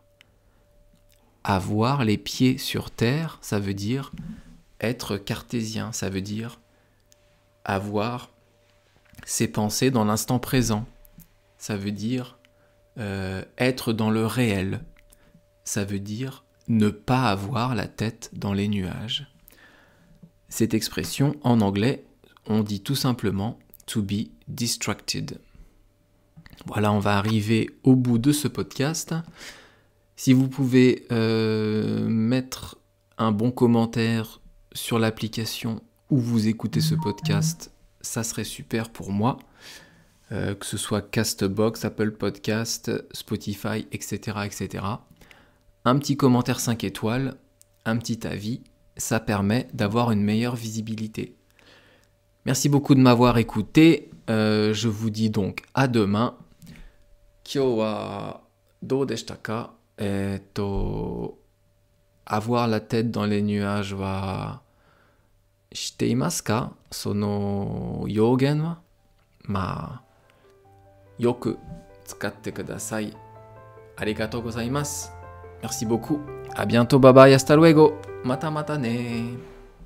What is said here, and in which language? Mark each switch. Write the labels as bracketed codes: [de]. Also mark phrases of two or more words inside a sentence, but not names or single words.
[fr] Avoir les pieds sur terre, ça veut dire être cartésien, ça veut dire avoir ses pensées dans l'instant présent. Ça veut dire être dans le réel. Ça veut dire ne pas avoir la tête dans les nuages. Cette expression, en anglais, on dit tout simplement « [en] to be distracted ». [fr] Voilà, on va arriver au bout de ce podcast. Si vous pouvez mettre un bon commentaire sur l'application où vous écoutez ce podcast, ça serait super pour moi. Que ce soit Castbox, Apple Podcast, Spotify, etc., etc. un petit commentaire 5 étoiles, un petit avis, ça permet d'avoir une meilleure visibilité. Merci beaucoup de m'avoir écouté. Je vous dis donc à demain. [ja] 今日はどうでしたか? [fr] Avoir la tête dans les nuages [ja] はしていますか? そのよげんは？まあ、よく使ってください. ありがとうございます. [fr] Merci beaucoup. À bientôt. [en] Bye bye. [es] Hasta luego. [ja] またまたね.